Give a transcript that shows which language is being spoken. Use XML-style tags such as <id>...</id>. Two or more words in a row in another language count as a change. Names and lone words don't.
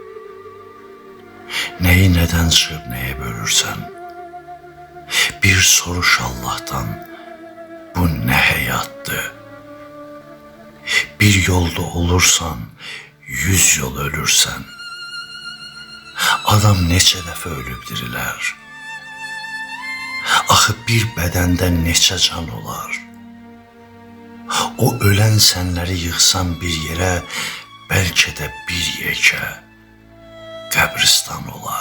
<tr>Neyi neden çıkıp neye bölürsen, bir soruş Allah'tan, bu ne hayattı? Bir yolda olursan, 100 yol ölürsen,</tr> <az>adam neçə dəfə ölüb dirilər. Axı bir bədəndə neçə can olar? O ölən sənləri yığsan bir yerə, bəlkə də bir yekə qəbristan olar.</az>